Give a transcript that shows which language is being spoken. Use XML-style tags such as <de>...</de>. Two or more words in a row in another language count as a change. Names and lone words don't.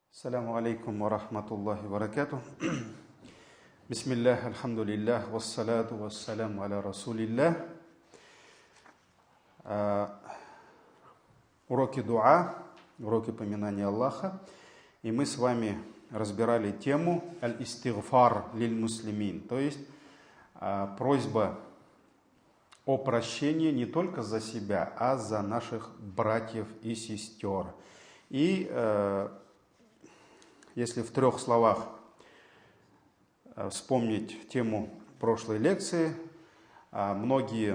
<ar>السلام عليكم ورحمة الله وبركاته. بسم الله، الحمد لله، والصلاة والسلام على رسول الله.</ar> <ru>Уроки дуа, уроки поминания Аллаха. И мы с вами разбирали тему</ru> <ar>الاستغفار للمسلمين,</ar> <ru>то есть просьба о прощении не только за себя, а за наших братьев и сестер. И если в 3 словах вспомнить тему прошлой лекции, многие</ru>